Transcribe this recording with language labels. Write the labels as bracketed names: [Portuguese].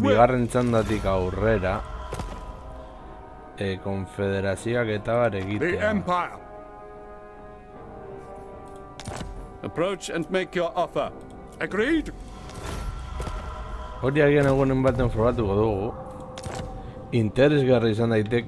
[Basque] bigarren txandatik aurrera, konfederazioak eta bar [English] The [Basque] egitea. [English] Empire. Approach and make your offer. Agreed? [Basque] Hori agian egunen baten probatuko dugu. Interesgarri izan daiteke